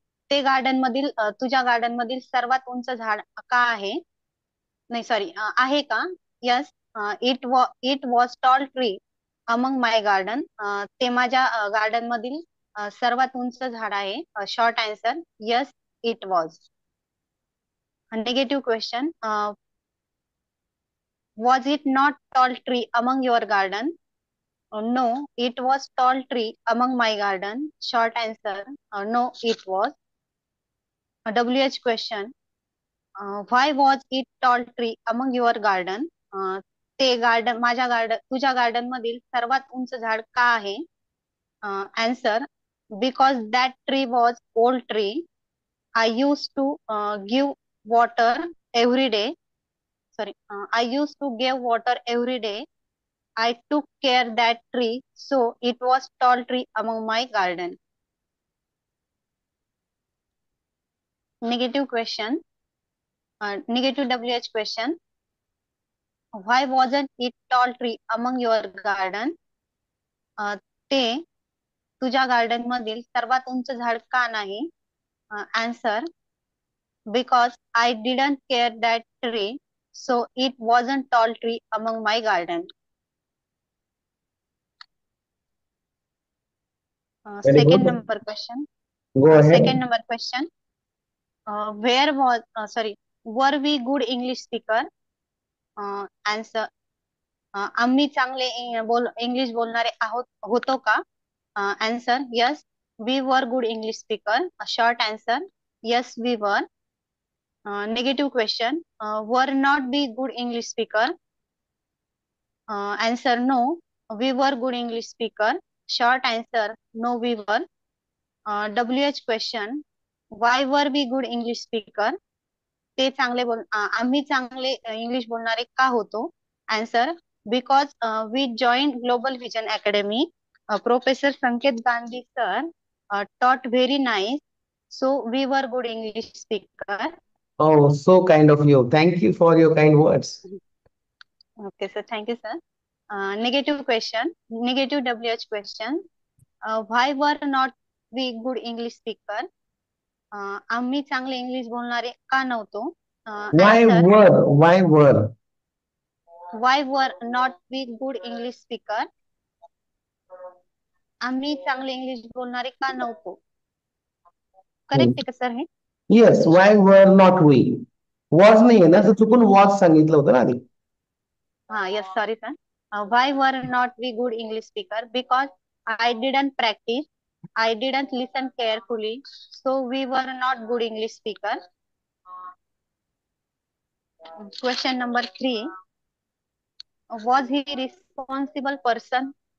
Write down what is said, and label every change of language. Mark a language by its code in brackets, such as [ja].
[mr] ते गार्डन मधील तुझ्या गार्डन मधील सर्वात उंच झाड का आहे? नाही सॉरी, आहे का? [en] Yes. It was tall tree among my garden. [mr] ते माझ्या गार्डन मधील सर्वात उंच झाड आहे. [en] Short answer: yes, it was. Negative question: was it not tall tree among your garden? No, it was tall tree among my garden. Short answer: no, it was. WH question: why was it tall tree among your garden? [mr] ते garden माझ्या garden तुझ्या garden मधील सर्वात उंच झाड का आहे? [en] Answer: because that tree was old tree. I used to give water every day. Sorry, I used to give water every day. I took care that tree, so it was tall tree among my garden. Negative question. Negative WH question: why wasn't it tall tree among your garden? [mr] ते तुझ्या garden मधील सर्वात उंच झाड का नाही? [en] Answer: because I didn't care that tree, so it wasn't tall tree among my garden. Very Second good. number question. Go ahead. Second number question. Where was sorry, were we good English speaker? [mr] Answer: आम्ही चांगले English बोलणारे आहोत होतो का? [en] Answer: yes, we were good English speaker. Short answer: yes, we were. Negative question: were not we good English speaker? Answer: no, we were good English speaker. Short answer: no, we were. WH question: why were we good English speaker, [mr] आम्ही चांगले English बोलणारे का होतो? [en] Answer, because we join global vision academy. Professor Sanket Gandhi sir taught very nice, so we were good English speaker. Oh, so kind of you. Thank you for your kind words. Okay, sir. Thank you, sir. Negative question, negative WH question. Why were not we good English speaker? [mr] आम्ही चांगले English बोलणारे का नव्हतो? [en] Why Answer, were? Why were? why were not we good English speaker? [mr] आम्ही चांगले English बोलणारे का नव्हतो? करेक्ट आहे का सर हे? [en] Yes, why were not we? [mr] Was नाहीये ना, तर चुकून was सांगितलं होतं ना आधी. [en] हा, yes, sorry, sir. Why were not we good English speaker? Because I didn't practice, I didn't listen carefully, so we were not good English speaker. Question number 3. Was he responsible person?